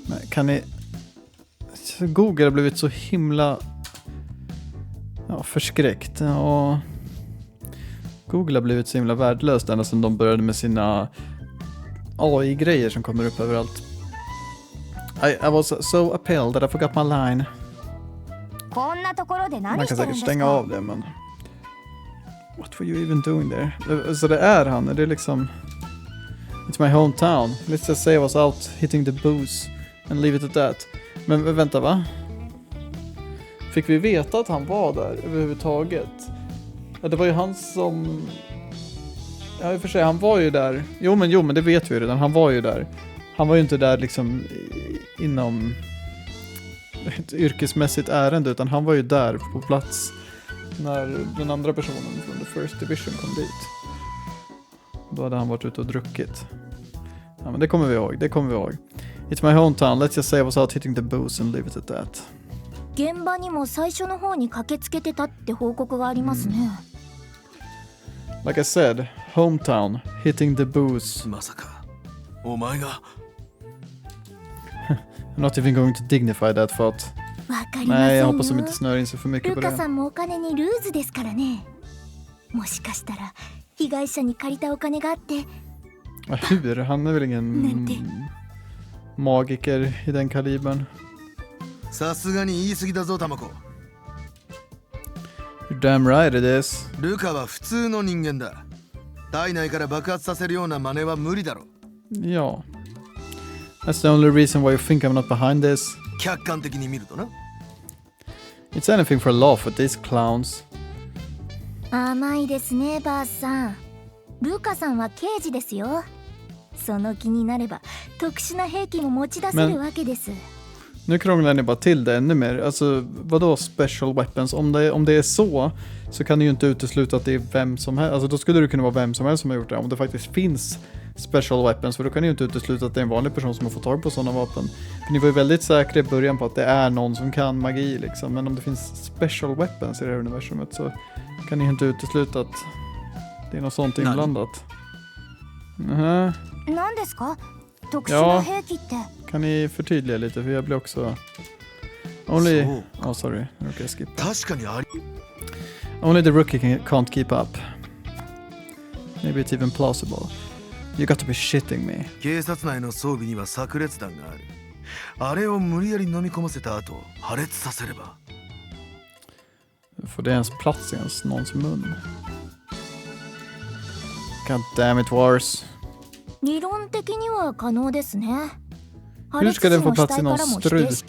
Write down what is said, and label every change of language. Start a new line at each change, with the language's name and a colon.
Swedish: Kan ni... Google har blivit så himla förskräckt. Och Google har blivit så himla värdelöst ända sedan de började med sina AI-grejer som kommer upp överallt.
English: I was so appalled that I forgot my line.
Swedish: Man kan säkert stänga av det, men...
English: What were you even doing there?
Swedish: Så det är han, det är liksom...
English: It's my hometown. Let's just say I was out hitting the booze and leave it at that.
Swedish: Men vänta, va? Fick vi veta att han var där överhuvudtaget? Ja, det var ju han som... Ja, i och för sig, han var ju där. Jo, men det vet vi ju redan. Han var ju där. Han var ju inte där liksom inom ett yrkesmässigt ärende, utan han var ju där på plats när den andra personen från
English: the first division
Swedish: kom dit. Då hade han varit ute och druckit. Ja, men det kommer vi ihåg.
English: It's my hometown. Let's just say I was out hitting the booze and leave it at that.
Japanese: 現場にも最初の方に駆けつけてたって報告がありますね。
English: Like I said, hometown, hitting the booze.
Japanese: まさかお前が
English: I'm not even going to dignify that thought.
Japanese: わかりませんよ。
Swedish: Nej, jag hoppas de inte snör in sig för mycket på
Japanese: ルカ
Swedish: det.
Japanese: さんもお金にルーズですからね。もしかしたら被害者に借りたお金があって。
Swedish: Hur? Han är väl ingen magiker i den kalibern.
Japanese: さすがに言い過ぎだぞタマコ。
English: You're damn right it is.
Japanese: ルカは普通の人間だ。体内から爆発させるような真似は無理だろ。
Swedish: Ja.
English: That's the only reason why you think I'm not behind this.
Japanese: 客観的に見るとな。
English: It's anything for a laugh with these clowns.
Japanese: 甘いですね、バースさん。ルカさんは刑事ですよ。その気になれば特殊な兵器も持ち出せるわけです。
Swedish: Nu krånglar ni bara till det ännu mer. Alltså, vadå
English: special weapons?
Swedish: Om det är så kan ni ju inte utesluta att det är vem som helst. Alltså, då skulle det kunna vara vem som helst som har gjort det. Om det faktiskt finns
English: special weapons,
Swedish: för då kan ni ju inte utesluta att det är en vanlig person som har fått tag på sådana vapen. För ni var ju väldigt säkra i början på att det är någon som kan magi liksom. Men om det finns
English: special weapons
Swedish: i det här universumet så kan ni ju inte utesluta att det är något sånt inblandat.
Japanese: 何ですか?特殊な兵器って。
Swedish: Kan ni förtydliga lite, för jag blir också...
English: Only... Oh, sorry. Okay, skip.
Japanese: 確かにあり。
English: Only the rookie can't keep up. Maybe it's even plausible. You got to be shitting me.
Japanese: 警察内の装備には炸裂弾がある。あれを無理やり飲み込ませた後、破裂させれば。
Swedish: Får det ens plats i någons mun?
English: God damn it, Wars.
Japanese: 理論的には可能ですね。
Swedish: Hur ska den få plats i någon strupe?